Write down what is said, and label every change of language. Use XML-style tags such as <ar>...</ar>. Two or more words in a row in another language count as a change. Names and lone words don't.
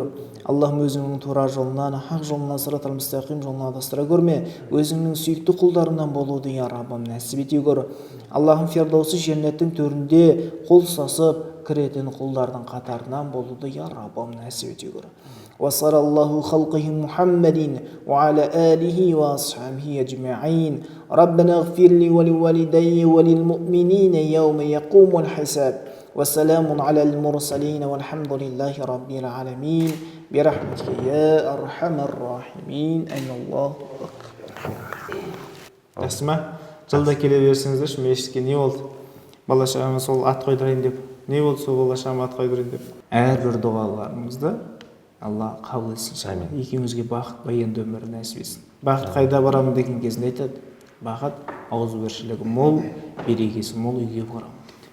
<kk>Аллахым, өзіңнің тура жолынан, хақ жолынан,</kk> <ar>الصراط المستقيم</ar> <kk>жолынан адастыра көрме. Өзіңнің сүйікті құлдарынан болуды, я Раббым, нәсіп ете көр. Аллахым, фердаусы жәннаттың төрінде қол ұстасып кіретін құлдардың қатарынан болуды, я Раббым, нәсіп ете көр.</kk> <ar>وصلى الله خلقه محمد وعلى آله وأصحابه أجمعين ربنا اغفر لي ولوالدي وللمؤمنين يوم يقوم الحساب وسلام على المرسلين والحمد لله رب العالمين برحمتك يا أرحم الراحمين أين الله أكبر.</ar> <kk>Асма, жылда келе берсеңіздерші, мешітке не болды? Бала-шағама сол ат қойдырайын деп. Не болды сол бала-шағама ат қойдырайын деп? Әрбір дұғаларыңызды Алла қабыл етсін. Екеумізге бақыт баянды өмір нәсіп етсін. Бақыт қайда барамын деген кезінде айтады. Бақыт ауызбіршілігі мол, берекесі мол үйге барамын дейді.</kk>